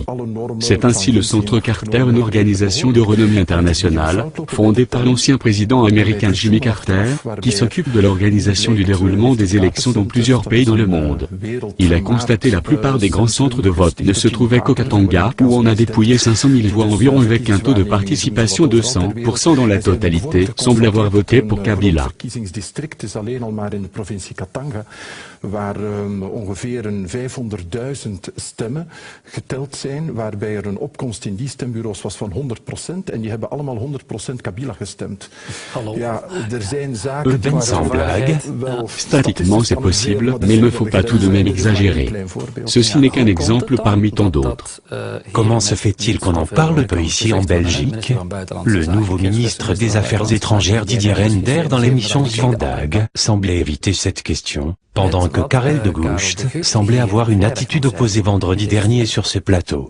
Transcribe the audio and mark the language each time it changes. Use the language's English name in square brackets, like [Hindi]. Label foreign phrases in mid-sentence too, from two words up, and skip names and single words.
[French] C'est ainsi le Centre Carter, une organisation de renommée internationale, fondé par l'ancien président américain Jimmy Carter, qui s'occupe de l'organisation du déroulement des élections dans plusieurs pays dans le monde. Il a constaté la plupart des grands centres de vote ne se trouvaient qu'au Katanga, où on a dépouillé 500 000 voix environ avec un taux de participation de 100% dans la totalité, semble avoir voté pour Kabila. [Dutch] Waar ongeveer 500.000 stemmen geteld zijn, waarbij een opkomst in die stembureaus was van 100% en die hebben allemaal 100% Kabila gestemd. Ja, er zijn zaken [French] sans blague. Statiquement c'est possible, mais il ne faut pas tout de même exagérer. Ceci n'est qu'un exemple parmi tant d'autres. Comment se fait-il qu'on en parle peu ici en Belgique? Le nouveau ministre des Affaires étrangères Didier Reynders dans l'émission Vandaag semblait éviter cette question, pendant que Karel de Gucht semblait avoir une attitude opposée vendredi dernier sur ce plateau.